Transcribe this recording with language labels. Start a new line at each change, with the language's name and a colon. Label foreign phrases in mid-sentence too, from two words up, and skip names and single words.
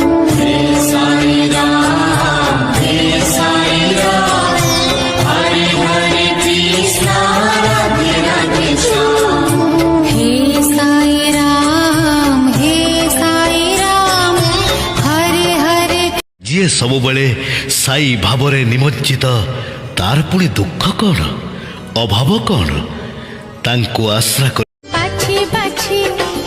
Hindi: हे साई राम हरे हरे कृष्णा राधे राधे श्याम। हे साई राम हरे हरे।
Odia: ଯିଏ ସବୁବେଳେ ସାଇ ଭାବରେ ନିମଜ୍ଜିତ ତାର ପୁଣି ଦୁଃଖ କ'ଣ ଅଭାବ କ'ଣ ତାଙ୍କୁ ଆଶ୍ରା କରି ବାଛି ବାଛି